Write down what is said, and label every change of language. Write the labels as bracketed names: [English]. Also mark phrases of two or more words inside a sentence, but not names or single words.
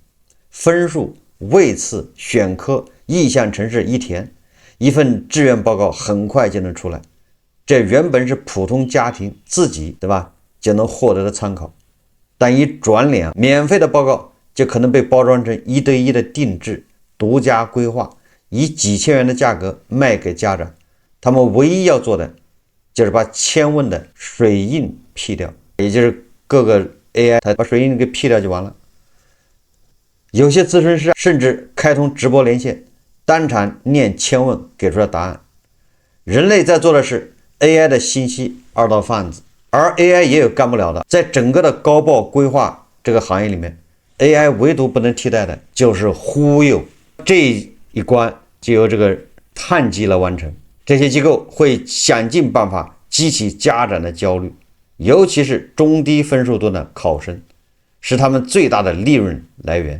[Chinese] 分數、位次、選科、意向程式一填，一份志願報告很快就能出來。這原本是普通家庭自己，對吧，就能獲得的參考，但一轉臉，免費的報告就可能被包裝成1對1的定制、獨家規劃，以幾千元的價格賣給家長。他們唯一要做的就是把千問的水印 P 掉，也就是各個 AI 它把水印給 P 掉就完了。有些諮詢師甚至開通直播連線，當場念千問給出了答案。人類在做的是 AI 的信息二道贩子，而 AI 也有干不了的。在整個的高報規劃這個行業裡面， AI 唯獨不能替代的就是忽悠，這一關就由這個碳基來完成。這些機構會想盡辦法激起家長的焦慮，尤其是中低分數段的考生，是他們最大的利潤來源。